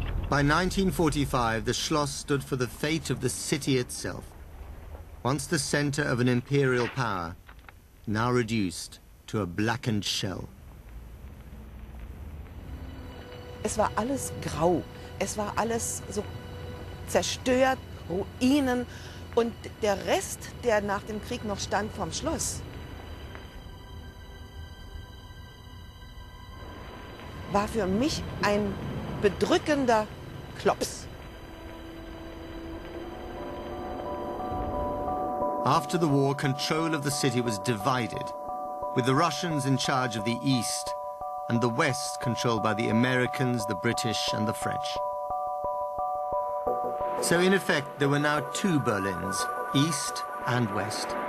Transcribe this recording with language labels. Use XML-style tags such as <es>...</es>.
<en>By 1945, the Schloss stood for the fate of the city itself. Once the center of an imperial power, now reduced to a blackened shell.</en> <de>Es war alles grau. Es war alles so zerstört, Ruinen. Und der Rest, der nach dem Krieg noch stand vom Schloss, war für mich ein bedrückender Klops.</de> <en>After the war, control of the city was divided, with the Russians in charge of the east and the west controlled by the Americans, the British and the French. So in effect, there were now two Berlins, east and west.</en>